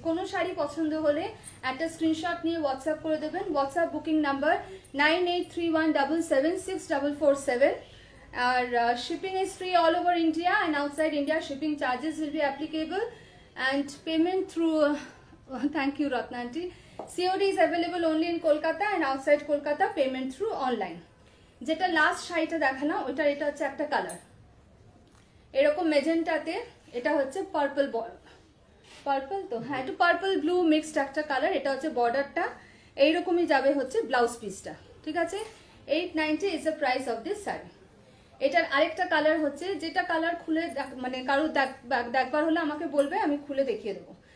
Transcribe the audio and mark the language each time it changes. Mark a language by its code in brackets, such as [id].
[bn] কোনো শাড়ি পছন্দ হলে একটা স্ক্রিনশট নিয়ে হোয়াটসঅ্যাপ করে দেবেন। WhatsApp booking number 9831776447। [en] আর shipping is free all over India and outside India shipping charges will be applicable and payment through thank you Ratna aunty. COD is available only in Kolkata and outside Kolkata payment through online. [bn] যেটা last শাড়িটা দেখালাম ওইটার এটা হচ্ছে একটা colour এরকম মেজেন্টাতে, এটা হচ্ছে পার্পল পার্পল তো হ্যাঁ, একটু পার্পল ব্লু মিক্সড একটা কালার। এটা হচ্ছে বর্ডারটা, এইরকমই যাবে হচ্ছে ব্লাউজ পিসটা, ঠিক আছে। [en] 890 is the price of this [bn] sari. এটার আরেকটা কালার হচ্ছে, যেটা কালার খুলে মানে কারো দেখবার হলে আমাকে বলবে, আমি খুলে দেখিয়ে দেবো।